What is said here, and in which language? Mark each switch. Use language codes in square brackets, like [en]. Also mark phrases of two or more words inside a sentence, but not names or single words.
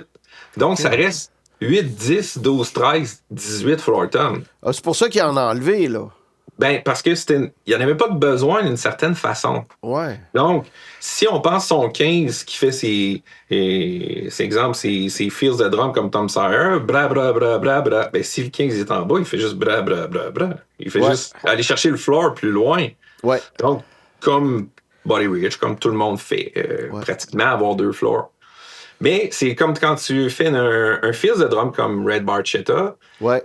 [fr] Donc, ça reste 8, 10, 12, 13, 18 [en] floor tom. [fr] Ah, c'est pour ça qu'il en a enlevé, là. Ben, parce que il n'y en avait pas de besoin d'une certaine façon. Ouais. Donc, si on pense son 15 qui fait ses exemples, ses feels de drum comme Tom Sawyer, bra, bra, bra, bra, bra, ben, si le 15 est en bas, il fait juste bra, bra, bra, bra. Il fait juste aller chercher le floor plus loin. Ouais. Donc, comme Buddy Rich, comme tout le monde fait, pratiquement avoir 2 floors. Mais c'est comme quand tu fais un feels de drum comme Red Barchetta, Ouais.